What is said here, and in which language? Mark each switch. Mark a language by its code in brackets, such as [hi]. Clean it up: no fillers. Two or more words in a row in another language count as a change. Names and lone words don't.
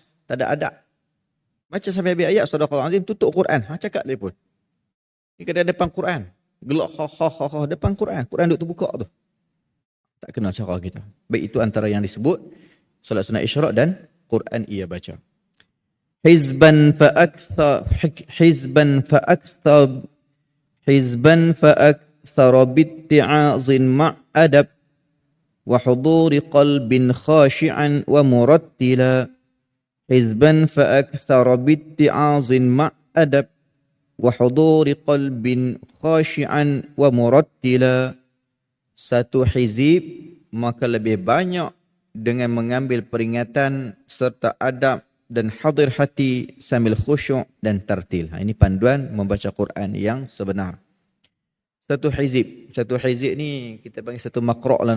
[ms] Tak ada adab. Baca sampai habis ayat, [ar] صدق الله العظيم, [ms] tutup Quran. Cakap telefon. Ini kadang depan Quran. Gelak, depan Quran. Quran duduk terbuka tu. Tak kena cara kita. Baik, itu antara yang disebut solat sunat isyraq dan Quran ia baca. [ar] حزبا فأكثر بالاتعاظ مع أدب وحضور قلب خاشعا ومرتلا. حزبا فأكثر بالاتعاظ مع أدب وحضور قلب خاشعا ومرتلا. [ms] Satu hizib maka lebih banyak dengan mengambil peringatan serta adab dan hadir hati sambil khusyuk dan tartil. Ini panduan membaca Quran yang sebenar. Satu hizib ni kita panggil satu makro' lah, no?